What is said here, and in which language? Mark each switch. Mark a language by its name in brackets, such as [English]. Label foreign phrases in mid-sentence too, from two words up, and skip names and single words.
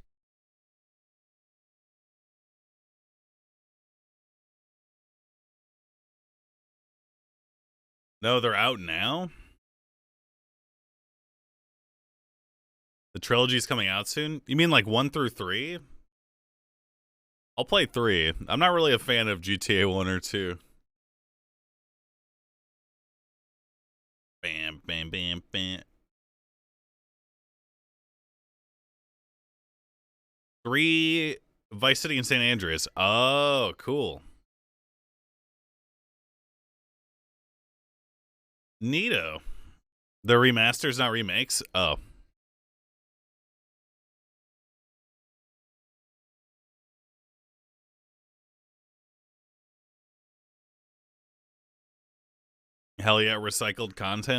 [English] No, they're out now? The trilogy's coming out soon? You mean like 1 through 3? I'll play 3. I'm not really a fan of GTA 1 or 2. Bam, bam, bam, bam. 3, Vice City and San Andreas. Oh, cool. Neato. The remasters, not remakes? Oh. Hell yeah, recycled content.